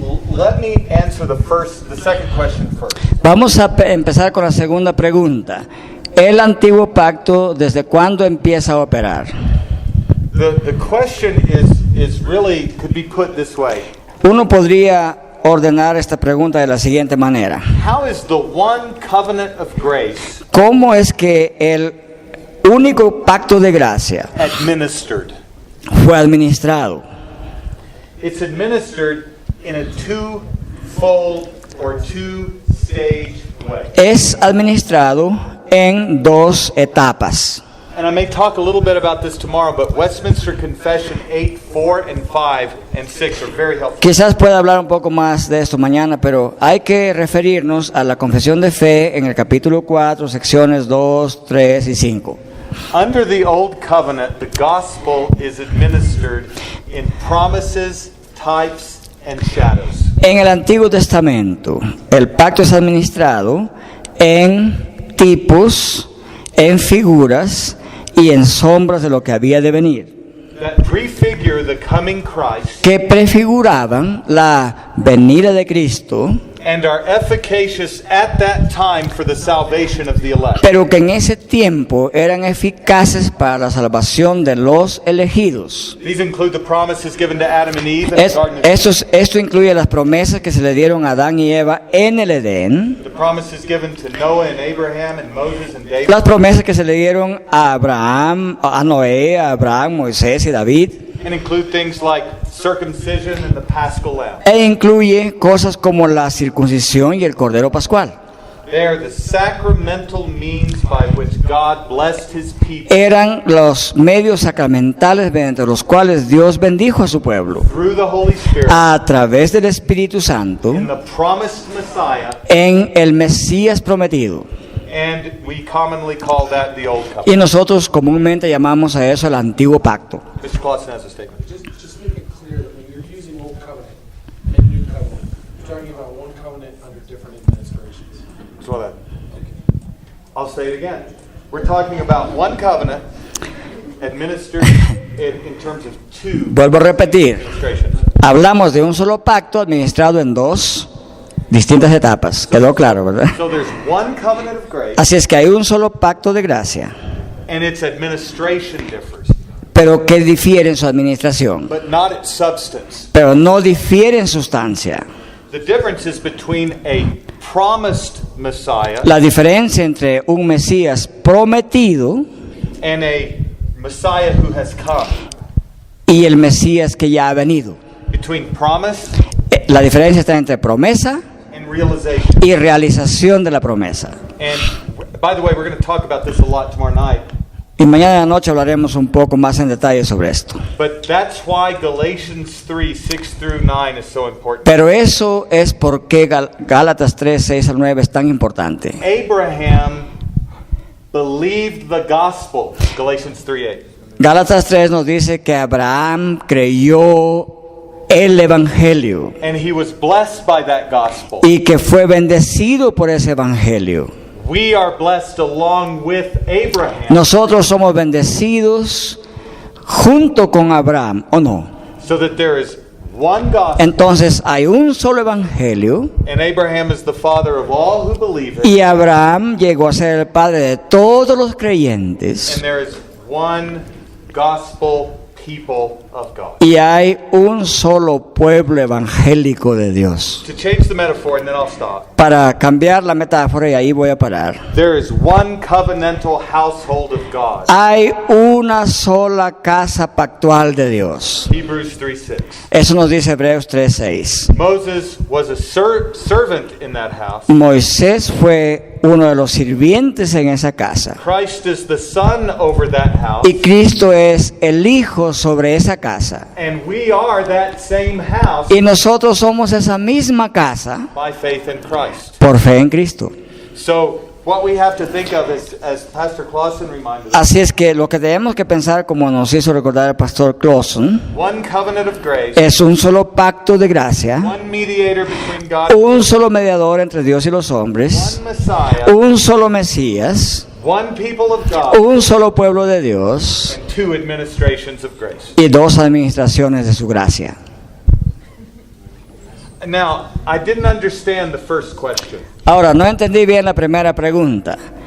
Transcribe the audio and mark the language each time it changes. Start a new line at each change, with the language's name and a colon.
English: Let me answer the second question first.
Spanish: Vamos a empezar con la segunda pregunta. ¿El antiguo pacto desde cuándo empieza a operar?
English: The question is really could be put this way.
Spanish: Uno podría ordenar esta pregunta de la siguiente manera.
English: How is the one covenant of grace
Spanish: ¿Cómo es que el único pacto de gracia
English: administered?
Spanish: fue administrado?
English: It's administered in a two-fold or two-stage way.
Spanish: Es administrado en dos etapas.
English: And I may talk a little bit about this tomorrow, but Westminster Confession 8, 4, and 5, and 6 are very helpful.
Spanish: Quizás pueda hablar un poco más de esto mañana, pero hay que referirnos a la Confesión de Fe en el capítulo 4, secciones 2, 3 y 5.
English: Under the Old Covenant, the gospel is administered in promises, types, and shadows.
Spanish: En el Antiguo Testamento, el pacto es administrado en tipos, en figuras y en sombras de lo que había de venir,
English: That prefigure the coming Christ
Spanish: que prefiguraban la venida de Cristo,
English: and are efficacious at that time for the salvation of the elect.
Spanish: pero que en ese tiempo eran eficaces para la salvación de los elegidos.
English: These include the promises given to Adam and Eve in the Garden of Eden,
Spanish: Esto incluye las promesas que se le dieron a Adán y Eva en el Edén,
English: the promises given to Noah and Abraham and Moses and David,
Spanish: las promesas que se le dieron a Abraham, a Noé, a Abraham, Moisés y David,
English: and include things like circumcision and the Paschal Lamb.
Spanish: e incluye cosas como la circuncisión y el Cordero Pascual.
English: They are the sacramental means by which God blessed His people
Spanish: Eran los medios sacramentales mediante los cuales Dios bendijo a su pueblo
English: through the Holy Spirit
Spanish: a través del Espíritu Santo
English: in the promised Messiah,
Spanish: en el Mesías prometido.
English: and we commonly call that the Old Covenant.
Spanish: Y nosotros comúnmente llamamos a eso el Antiguo Pacto.
English: Mr. Clausen has a statement. Just make it clear that when you're using Old Covenant and New Covenant, you're talking about one covenant under different administrations. So that. I'll say it again. We're talking about one covenant administered in terms of two
Spanish: Vuelvo a repetir,
English: administrations.
Spanish: hablamos de un solo pacto administrado en dos distintas etapas. Quedó claro, ¿verdad?
English: So there's one covenant of grace,
Spanish: Así es que hay un solo pacto de gracia,
English: and its administration differs,
Spanish: pero que difiere en su administración,
English: but not its substance.
Spanish: pero no difiere en sustancia.
English: The difference is between a promised Messiah
Spanish: La diferencia entre un Mesías prometido
English: and a Messiah who has come.
Spanish: y el Mesías que ya ha venido.
English: Between promise
Spanish: La diferencia está entre promesa
English: and realization.
Spanish: y realización de la promesa.
English: And by the way, we're going to talk about this a lot tomorrow night.
Spanish: Y mañana en la noche hablaremos un poco más en detalle sobre esto.
English: But that's why Galatians 3, 6 through 9 is so important.
Spanish: Pero eso es por qué Gálatas 3, 6 al 9 es tan importante.
English: Abraham believed the gospel, Galatians 3, 8.
Spanish: Gálatas 3 nos dice que Abraham creyó el Evangelio
English: And he was blessed by that gospel.
Spanish: y que fue bendecido por ese Evangelio.
English: We are blessed along with Abraham.
Spanish: Nosotros somos bendecidos junto con Abraham, ¿o no?
English: So that there is one gospel,
Spanish: Entonces hay un solo Evangelio
English: and Abraham is the father of all who believe it.
Spanish: y Abraham llegó a ser el padre de todos los creyentes.
English: And there is one gospel people of God.
Spanish: y hay un solo pueblo evangélico de Dios.
English: To change the metaphor, and then I'll stop.
Spanish: Para cambiar la metáfora, y ahí voy a parar.
English: There is one covenantal household of God.
Spanish: Hay una sola casa pactual de Dios.
English: Hebrews 3:6.
Spanish: Eso nos dice Hebreos 3:6.
English: Moses was a servant in that house.
Spanish: Moisés fue uno de los sirvientes en esa casa.
English: Christ is the son over that house.
Spanish: Y Cristo es el Hijo sobre esa casa.
English: And we are that same house
Spanish: Y nosotros somos esa misma casa
English: by faith in Christ.
Spanish: por fe en Cristo.
English: So what we have to think of is, as Pastor Clausen reminded us,
Spanish: Así es que lo que tenemos que pensar, como nos hizo recordar el pastor Clausen,
English: one covenant of grace,
Spanish: es un solo pacto de gracia,
English: one mediator between God and
Spanish: un solo mediador entre Dios y los hombres,
English: one Messiah,
Spanish: un solo Mesías,
English: one people of God,
Spanish: un solo pueblo de Dios
English: and two administrations of grace.
Spanish: y dos administraciones de su gracia.
English: Now, I didn't understand the first question.
Spanish: Ahora, no entendí bien la primera pregunta.